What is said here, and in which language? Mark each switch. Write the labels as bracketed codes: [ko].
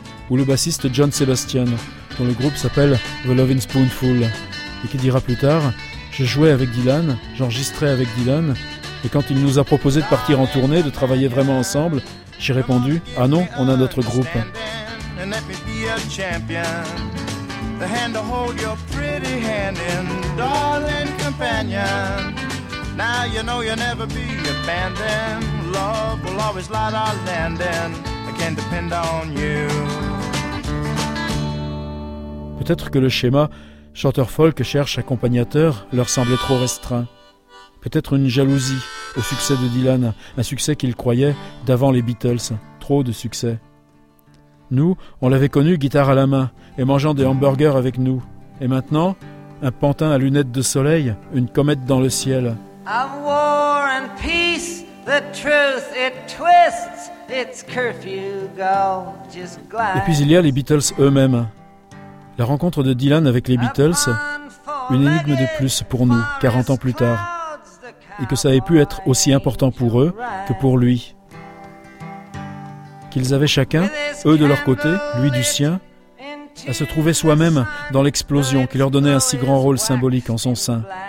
[fr] Ou le bassiste John Sebastian, dont le groupe s'appelle The Lovin' Spoonful, et qui dira plus tard « Je jouais avec Dylan, j'enregistrais avec Dylan, et quand il nous a proposé de partir en tournée, de travailler vraiment ensemble, j'ai répondu « Ah non, on a notre groupe ». [en] let me be a champion. The hand to hold your pretty hand in, darling companion. Now you know you'll never be abandoned. Love will always light our landing. I can depend on you. [fr] Peut-être que le schéma chanteur folk cherche accompagnateur leur semblait trop restreint. Peut-être une jalousie au succès de Dylan, un succès qu'il croyait d'avant les Beatles, trop de succès. Nous, on l'avait connu guitare à la main et mangeant des hamburgers avec nous. Et maintenant, un pantin à lunettes de soleil, une comète dans le ciel. [en] Of war and peace, the truth, it twists, its curfew gorgeous glass. [fr] Et puis il y a les Beatles eux-mêmes. La rencontre de Dylan avec les Beatles, une énigme de plus pour nous, 40 ans plus tard. Et que ça ait pu être aussi important pour eux que pour lui. Qu'ils avaient chacun, eux de leur côté, lui du sien, à se trouver soi-même dans l'explosion qui leur donnait un si grand rôle symbolique en son sein.